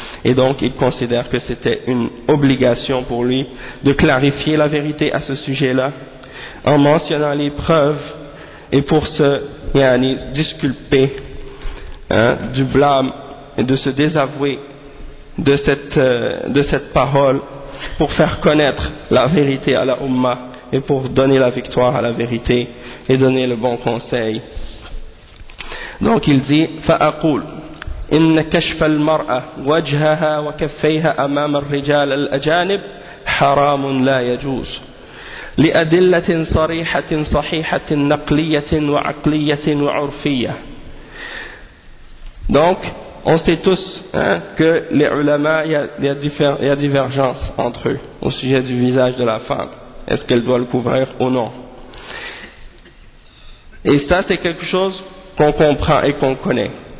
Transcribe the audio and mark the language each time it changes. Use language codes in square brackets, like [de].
[fr] Et donc, il considère que c'était une obligation pour lui de clarifier la vérité à ce sujet-là en mentionnant les preuves et pour se disculper du blâme et de se désavouer de cette parole pour faire connaître la vérité à la Ummah et pour donner la victoire à la vérité et donner le bon conseil. [ar] Donc il dit فأقول إن كشف المرأة وجهها وكفيها أمام الرجال الأجانب حرام لا يجوز لأدلة صريحة صحيحة نقلية وعقلية وعرفية. [fr] Donc on sait tous que les ulama, il y a divergence entre eux au sujet du visage de la femme, est-ce qu'elle doit le couvrir ou non, et ça c'est quelque chose qu'on comprend et qu'on connaît.